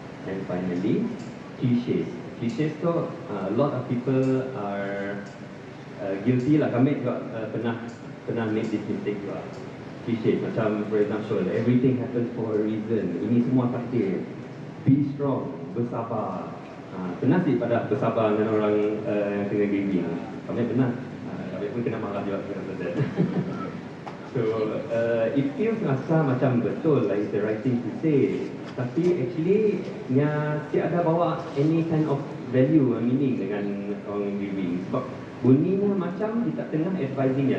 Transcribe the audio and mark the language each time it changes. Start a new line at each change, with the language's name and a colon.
English: And finally, cliches. Cliches tu, a lot of people are guilty lah. Kami juga pernah make this mistake juga. Cliché macam for example, everything happens for a reason.
Malay: Ini semua takdir. Be strong, bersabar. Pernah sih pada bersabar dengan orang yang tengah grieving. Kami pernah. Kami pun kena marah juga dengan that.
English: So it feels rasa macam betul, like the right thing to say. Tapi actually tiada bawa any kind of value and meaning dengan orang grieving.
Malay: Sebab bunyinya macam kita tengah advising dia.